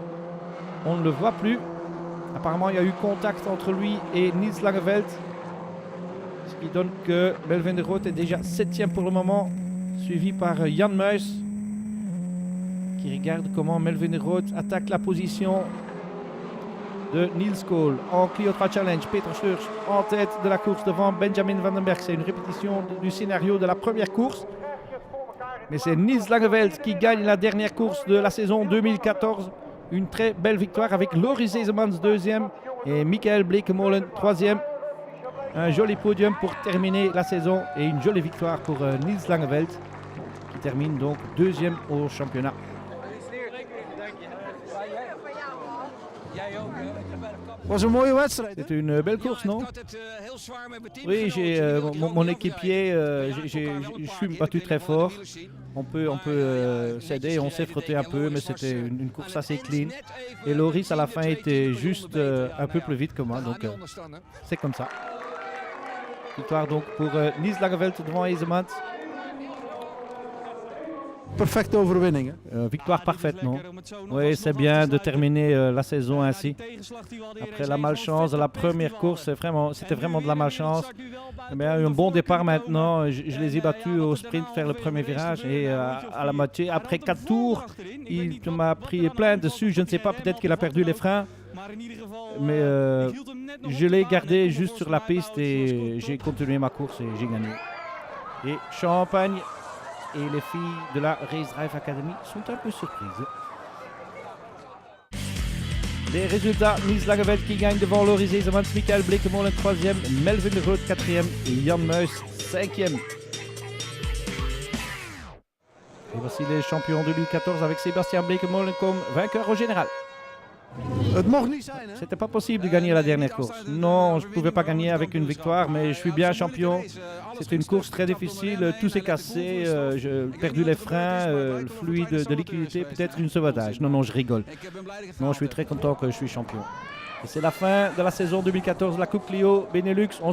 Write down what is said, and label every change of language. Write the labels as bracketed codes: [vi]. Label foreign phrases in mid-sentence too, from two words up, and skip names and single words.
[fr] On ne le voit plus. Apparemment, il y a eu contact entre lui et Niels Langeveld. Ce qui donne que Melvin de Groot est déjà 7e pour le moment, suivi par Jan Muis, qui regarde comment Melvin de Groot attaque la position de Niels Kool. En Clio 3 Challenge, Peter Schreurs en tête de la course devant Benjamin Van den Berg. C'est une répétition du scénario de la première course. Mais c'est Niels Langeveld qui gagne la dernière course de la saison 2014. Une très belle victoire avec Loris Esemans 2e et Michael Bleekemolen 3e. Un joli podium pour terminer la saison et une jolie victoire pour Niels Langeveld qui termine donc 2e au championnat. [nl] Was een mooie wedstrijd. [fr] C'était une belle course, non? Oui, j'ai mon équipier, je suis battu très fort. On peut s'aider, on s'est frotté un peu, mais c'était une course assez clean. Et Loris à la fin était juste un peu plus vite que moi, donc c'est comme ça. Victoire donc pour Niels Langeveld devant Esemans. [nl] Perfecte overwinning. [fr] Victoire parfaite, non? Oui, c'est bien de terminer la saison ainsi. Après la malchance de la première course, c'était vraiment de la malchance. Mais un bon départ maintenant. Je les ai battus au sprint, faire le premier virage. Et à la moitié, après 4 tours, il m'a pris plein dessus. Je ne sais pas, peut-être qu'il a perdu les freins. Mais je l'ai gardé juste sur la piste et j'ai continué ma course et j'ai gagné. Et Champagne et les filles de la Race Drive Academy sont un peu surprises. Les résultats, Niels Langeveld qui gagne devant Loris Esemans, Michael Bleekemolen 3e, Melvin de Groot 4e et Jan Muis 5e. Et voici les champions 2014 avec Sébastien Bleekemolen comme vainqueur au général. [nl] Het mocht niet zijn, hè? [fr] C'était pas possible de gagner la dernière course. Non, je ne pouvais pas gagner avec une victoire, mais je suis bien champion. C'était une course très difficile, tout s'est cassé, j'ai perdu les freins, le fluide de liquidité, peut-être une sauvage. Non, je rigole. Non, je suis très content que je suis champion. Et c'est la fin de la saison 2014 de la Coupe Clio Benelux.